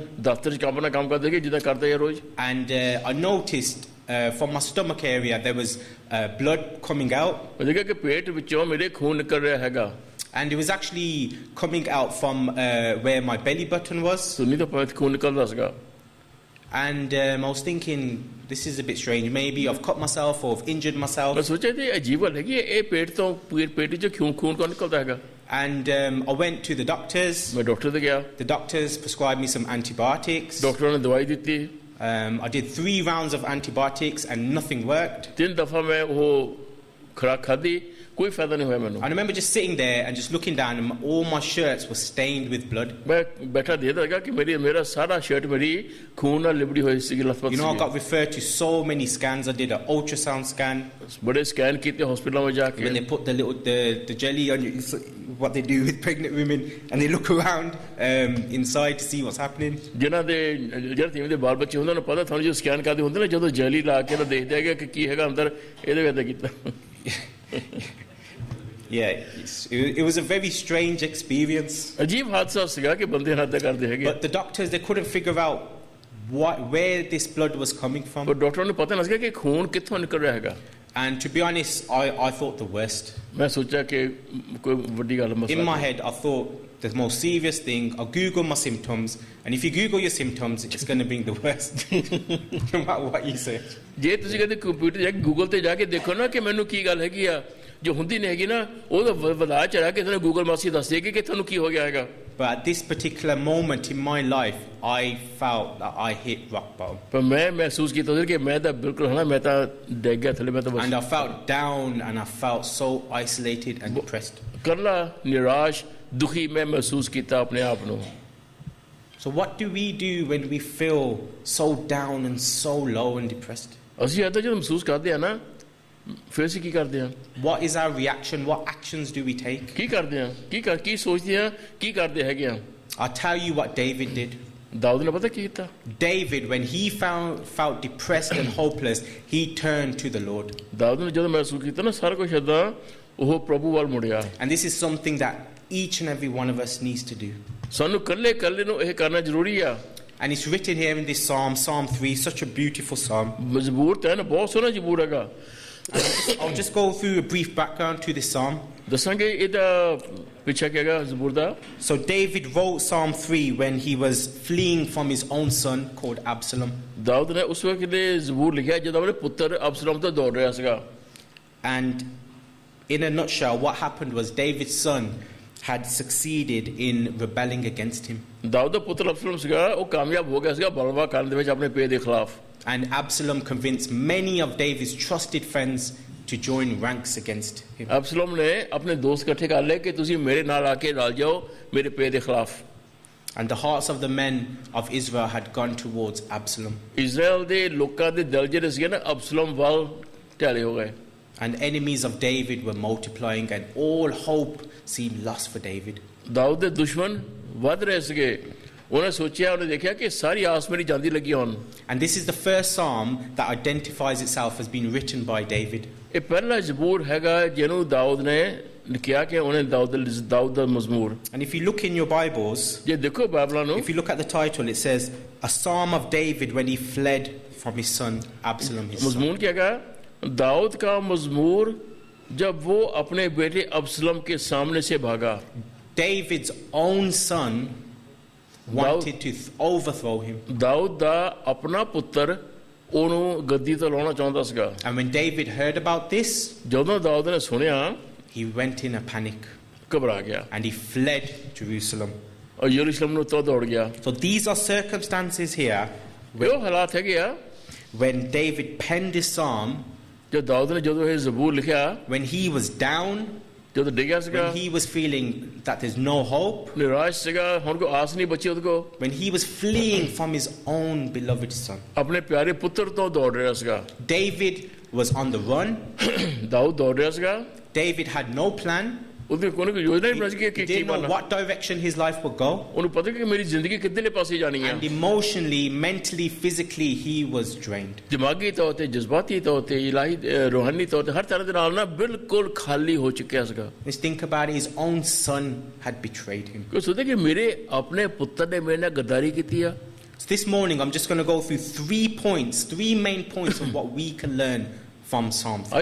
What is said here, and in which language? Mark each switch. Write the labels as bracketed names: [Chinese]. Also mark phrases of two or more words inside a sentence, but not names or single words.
[Punjabi] ਦਫ਼ਤਰ 'ਚ ਆਪਣਾ ਕੰਮ ਕਰਦੇ ਸੀਗੇ ਜਿੱਦਾਂ ਕਰਦੇ ਆ ਰੋਜ਼ [English] And I noticed from my stomach area there was blood coming out. [Punjabi] ਮੈਂ ਦੇਖਿਆ ਕਿ ਪੇਟ ਵਿੱਚੋਂ ਮੇਰੇ ਖੂਨ ਨਿਕਲ ਰਿਹਾ ਹੈਗਾ [English] And it was actually coming out from where my belly button was. [Punjabi] ਸੁਣੀ ਤਾਂ ਪੇਟ ਖੂਨ ਨਿਕਲਦਾ ਸੀਗਾ [English] And I was thinking, this is a bit strange. Maybe I've cut myself or I've injured [Punjabi] ਮੈਂ [English] myself. [Punjabi] ਸੋਚਿਆ ਕਿ ਅਜੀਬ ਗੱਲ ਹੈਗੀ ਇਹ ਪੇਟ ਤੋਂ ਪੇਟ 'ਚ ਖੂਨ ਕਿਉਂ ਨਿਕਲਦਾ ਹੈਗਾ [English] And I went to the doctors. [Punjabi] ਮੈਂ ਡਾਕਟਰ ਤੇ ਗਿਆ [English] The doctors prescribed me some antibiotics. [Punjabi] ਡਾਕਟਰ ਨੇ ਦਵਾਈ ਦਿੱਤੀ [English] I did 3 rounds of antibiotics and nothing worked. [Punjabi] 3 ਦਫਾ ਮੈਂ ਉਹ ਖੁਰਾਕ ਖਾਧੀ ਕੋਈ ਫਾਇਦਾ ਨਹੀਂ ਹੋਇਆ ਮੈਨੂੰ [English] I remember just sitting there and just looking down, and all my shirts were stained with blood. [Punjabi] ਮੈਂ ਬੈਠਾ ਦੇਖਦਾ ਹੈਗਾ ਕਿ ਮੇਰਾ ਸਾਰਾ ਸ਼ਰਟ ਮੇਰੀ ਖੂਨ ਨਾਲ ਲਿਬੜੀ ਹੋਈ ਸੀ ਲਥਪਥ [English] You know, I [Punjabi] ਸੀ [English] got referred to so many scans. I did an ultrasound scan. [Punjabi] ਬੜੇ ਸਕੈਨ ਕੀਤੇ ਹਸਪੀਟਲਾਂ ਵਿੱਚ ਜਾ ਕੇ [English] When they put the jelly on you, it's what they do with pregnant women, and they look around inside to see what's happening. [Punjabi] ਜਿਨ੍ਹਾਂ ਦੇ ਜਿਹੜੇ ਤੀਵੀਂ ਦੇ ਬਾਲ ਬੱਚੇ ਉਹਨਾਂ ਨੂੰ ਪਤਾ ਤੁਹਾਨੂੰ ਜੋ ਸਕੈਨ ਕਰਦੇ ਹੁੰਦੇ ਨੇ ਜਦੋਂ ਜੈਲੀ ਲਾ ਕੇ ਤਾਂ ਦੇਖਦੇ ਹੈਗੇ ਕਿ ਕੀ ਹੈਗਾ ਅੰਦਰ ਇਹਦੇ ਵਿੱਚ ਕੀਤਾ [English] Yeah, it was a very strange experience. [Punjabi] ਅਜੀਬ ਹਾਦਸਾ ਸੀਗਾ ਕਿ ਬੰਦੇ ਹੱਦ ਕਰਦੇ ਹੈਗੇ [English] But the doctors, they couldn't figure out where this blood was coming from. [Punjabi] ਪਰ ਡਾਕਟਰਾਂ ਨੂੰ ਪਤਾ ਨਹੀਂ ਸੀਗਾ ਕਿ ਖੂਨ ਕਿੱਥੋਂ ਨਿਕਲ ਰਿਹਾ ਹੈਗਾ [English] And to be honest, I thought the worst. [Punjabi] ਮੈਂ ਸੋਚਿਆ ਕਿ ਕੋਈ ਵੱਡੀ ਗੱਲ [English] In [Punjabi] ਮਸਲਾ [English] my head, I thought the most serious thing, I'll Google my symptoms, and if you Google your symptoms, it's going to bring the worst, no matter what you say. [Punjabi] ਜੇ ਤੁਸੀਂ ਕਦੇ ਕੰਪਿਊਟਰ ਜਾ ਕੇ ਗੂਗਲ ਤੇ ਜਾ ਕੇ ਦੇਖੋ ਨਾ ਕਿ ਮੈਨੂੰ ਕੀ ਗੱਲ ਹੈਗੀ ਆ ਜੋ ਹੁੰਦੀ ਨਹੀਂ ਹੈਗੀ ਨਾ ਉਹ ਤਾਂ ਵਧਾ ਚੜਾ ਕੇ ਤੁਹਾਨੂੰ ਗੂਗਲ ਮਾਸੀ ਦੱਸ ਦੇਗੀ ਕਿ ਤੁਹਾਨੂੰ ਕੀ ਹੋ ਗਿਆ ਹੈਗਾ [English] But at this particular moment in my life, I felt that I hit rock bottom. [Punjabi] ਪਰ ਮੈਂ ਮਹਿਸੂਸ ਕੀਤਾ ਸੀ ਕਿ ਮੈਂ ਤਾਂ ਬਿਲਕੁਲ ਹਨਾ ਮੈਂ ਤਾਂ ਡਿੱਗ ਗਿਆ ਥੱਲੇ ਮੈਂ ਤਾਂ [English] And I [Punjabi] ਬਸ [English] felt down, and I felt so isolated and depressed. [Punjabi] ਕੱਲਾ ਨਿਰਾਸ਼ ਦੁਖੀ ਮੈਂ ਮਹਿਸੂਸ ਕੀਤਾ ਆਪਣੇ ਆਪ ਨੂੰ [English] So what do we do when we feel so down and so low and depressed? [Punjabi] ਅਸੀਂ ਇੱਦਾਂ ਜਦੋਂ ਮਹਿਸੂਸ ਕਰਦੇ ਆ ਨਾ ਫਿਰ ਅਸੀਂ ਕੀ ਕਰਦੇ ਆ [English] What is our reaction? What actions do we take? [Punjabi] ਕੀ ਕਰਦੇ ਆ ਕੀ ਸੋਚਦੇ ਆ ਕੀ ਕਰਦੇ ਹੈਗੇ ਆ [English] I'll tell you what David did. [Punjabi] ਦਾਊਦ ਨੇ ਪਤਾ ਕੀ ਕੀਤਾ [English] David, when he felt depressed and hopeless, he turned to the Lord. [Punjabi] ਦਾਊਦ ਨੇ ਜਦੋਂ ਮਹਿਸੂਸ ਕੀਤਾ ਨਾ ਸਾਰਾ ਕੁਝ ਏਦਾਂ ਉਹ ਪ੍ਰਭੂ ਵੱਲ ਮੁੜਿਆ [English] And this is something that each and every one of us needs to do. [Punjabi] ਸਾਨੂੰ ਕੱਲੇ ਨੂੰ ਇਹ ਕਰਨਾ ਜ਼ਰੂਰੀ ਆ [English] And it's written here in this psalm, Psalm 3, such a beautiful psalm. [Punjabi] ਮਜ਼ਬੂਰ ਤਾਂ ਹੈ ਨਾ ਬਹੁਤ ਸੋਹਣਾ ਜ਼ਬੂਰ ਹੈਗਾ [English] I'll just go through a brief background to this psalm. [Punjabi] ਦੱਸਾਂਗੇ ਇਹਦਾ ਪਿੱਛਾ ਕੀ ਹੈਗਾ ਜ਼ਬੂਰ ਦਾ [English] So David wrote Psalm 3 when he was fleeing from his own son called Absalom. [Punjabi] ਦਾਊਦ ਨੇ ਉਸ ਵਕਤ ਇਹ ਜ਼ਬੂਰ ਲਿਖਿਆ ਜਦੋਂ ਆਪਣੇ ਪੁੱਤਰ ਅਬਸਲੋਮ ਤੋਂ ਦੌੜ ਰਿਹਾ ਸੀਗਾ [English] And in a nutshell, what happened was David's son had succeeded in rebelling against him. [Punjabi] ਦਾਊਦ ਦਾ ਪੁੱਤਰ ਅਬਸਲੋਮ ਸੀਗਾ ਉਹ ਕਾਮਯਾਬ ਹੋ ਗਿਆ ਸੀਗਾ ਬਲਵਾ ਕਰਨ ਦੇ ਵਿੱਚ ਆਪਣੇ ਪੇ ਦੇ ਖਿਲਾਫ [English] And Absalom convinced many of David's trusted friends to join ranks against him. [Punjabi] ਅਬਸਲੋਮ ਨੇ ਆਪਣੇ ਦੋਸਤ ਇਕੱਠੇ ਕਰ ਲਏ ਕਿ ਤੁਸੀਂ ਮੇਰੇ ਨਾਲ ਆ ਕੇ ਰਲ ਜਾਓ ਮੇਰੇ ਪੇ ਦੇ ਖਿਲਾਫ [English] And the hearts of the men of Israel had gone towards Absalom. [Punjabi] ਇਜ਼ਰਾਈਲ ਦੇ ਲੋਕਾਂ ਦੇ ਦਿਲ ਜਿਹੜੇ ਸੀਗੇ ਨਾ ਅਬਸਲੋਮ ਵੱਲ ਢਾਲੇ ਹੋ ਗਏ [English] And enemies of David were multiplying, and all hope seemed lost for David. [Punjabi] ਦਾਊਦ ਦੇ ਦੁਸ਼ਮਣ ਵੱਧ ਰਹੇ ਸੀਗੇ ਉਹਨੇ ਸੋਚਿਆ ਉਹਨੇ ਦੇਖਿਆ ਕਿ ਸਾਰੀ ਆਸ ਮੇਰੀ ਜਾਂਦੀ ਲੱਗੀ ਹੁਣ [English] And this is the first psalm that identifies itself as being written by David. [Punjabi] ਇਹ ਪਹਿਲਾ ਜ਼ਬੂਰ ਹੈਗਾ ਜਿਹਨੂੰ ਦਾਊਦ ਨੇ ਲਿਖਿਆ ਕਿ ਉਹਨੇ ਦਾਊਦ ਦਾ ਮਜ਼ਮੂਰ [English] And if you look in your Bibles, [Punjabi] ਜੇ ਦੇਖੋ ਬਾਈਬਲਾਂ ਨੂੰ [English] if you look at the title, it says, A Psalm of David when he fled from his son Absalom. His son. [Hindi] मजमून क्या कहा दाऊद का मजमूर जब वो अपने बेटे अब्सलम के सामने से भागा [English] David's own son wanted to overthrow him. [Punjabi] ਦਾਊਦ ਦਾ ਆਪਣਾ ਪੁੱਤਰ ਉਹਨੂੰ ਗੱਦੀ ਤੇ ਲਾਉਣਾ ਚਾਹੁੰਦਾ ਸੀਗਾ [English] And when David heard about this, [Punjabi] ਜਦੋਂ ਦਾਊਦ ਨੇ ਸੁਣਿਆ [English] he went in a panic [Punjabi] ਘਬਰਾ ਗਿਆ [English] and he fled Jerusalem. [Punjabi] ਔਰ ਯਰੂਸ਼ਲਮ ਨੂੰ ਤੋਂ ਦੌੜ ਗਿਆ [English] So these are circumstances here [Punjabi] ਇਹ ਹਾਲਾਤ ਹੈਗੇ ਆ [English] when David penned this psalm, [Punjabi] ਜੋ ਦਾਊਦ ਨੇ ਜਦੋਂ ਇਹ ਜ਼ਬੂਰ ਲਿਖਿਆ [English] when he was down, [Punjabi] ਜਦੋਂ ਡਿੱਗਿਆ ਸੀਗਾ [English] when he was feeling that there's no hope, [Punjabi] ਨਿਰਾਸ਼ ਸੀਗਾ ਹੁਣ ਕੋਈ ਆਸ ਨਹੀਂ ਬਚੀ ਉਹਦੇ ਕੋ [English] when he was fleeing from his own beloved son. [Punjabi] ਆਪਣੇ ਪਿਆਰੇ ਪੁੱਤਰ ਤੋਂ ਦੌੜ ਰਿਹਾ ਸੀਗਾ [English] David was on the run. [Punjabi] ਦਾਊਦ ਦੌੜ ਰਿਹਾ ਸੀਗਾ [English] David had no plan. [Punjabi] ਉਹਦੀ ਕੋਈ ਯੋਜਨਾ ਨਹੀਂ ਬਣ [English] He [Punjabi] ਕਿ ਕੀ [English] didn't know [Punjabi] ਬਣਨਾ [English] what direction his life would go. [Punjabi] ਉਹਨੂੰ ਪਤਾ ਕਿ ਮੇਰੀ ਜ਼ਿੰਦਗੀ ਕਿੱਧਰਲੇ ਪਾਸੇ ਜਾਣੀ ਹੈ [English] And emotionally, mentally, physically, he was drained. [Punjabi] ਦਿਮਾਗੀ ਤੌਰ ਤੇ ਜਜ਼ਬਾਤੀ ਤੌਰ ਤੇ ਇਲਾਹੀ ਰੂਹਾਨੀ ਤੌਰ ਤੇ ਹਰ ਤਰ੍ਹਾਂ ਦੇ ਨਾਲ ਨਾ ਬਿਲਕੁਲ ਖਾਲੀ ਹੋ ਚੁੱਕਿਆ ਸੀਗਾ [English] Let's think about it. His own son had betrayed him. [Punjabi] ਕੋਈ ਸੋਚਦੇ ਕਿ ਮੇਰੇ ਆਪਣੇ ਪੁੱਤਰ ਨੇ ਮੇਰੇ ਨਾਲ ਗੱਦਾਰੀ ਕੀਤੀ ਆ [English] So this morning, I'm just going to go through 3 main points of what we can learn from Psalm 3.